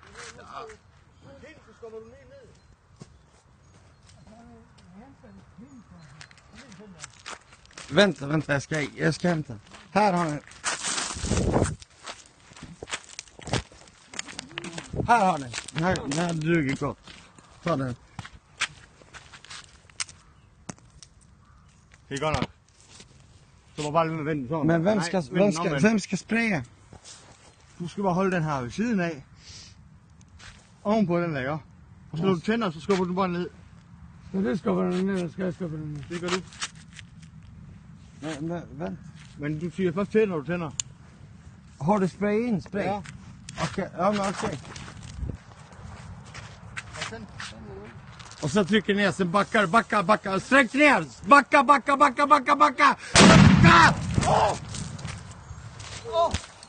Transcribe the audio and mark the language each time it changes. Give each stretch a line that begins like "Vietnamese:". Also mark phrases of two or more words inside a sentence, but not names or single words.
Swedish: Vänta, jag ska hämta. Här har ni. Här har ni. Den här duger gott. Ta den.
Danish: Det är godt nok. Så må bare vende sådan.
Swedish: Men vem ska spraya?
Danish: Du skal bare holde den her ved siden af. Ovenpå den der, ja. Og så når du tænder, så skubber du bare ned. Så det skubber den ned, eller skal jeg skubbe den ned? Det gør du.
Swedish: Vänta.
Danish: Men du siger først til, når du tænder.
Swedish: Har du spray in? Spray? Ja. Okej, ja men okej. Och så trycker ner, sen backa. Sträck ner! Backa! Backa!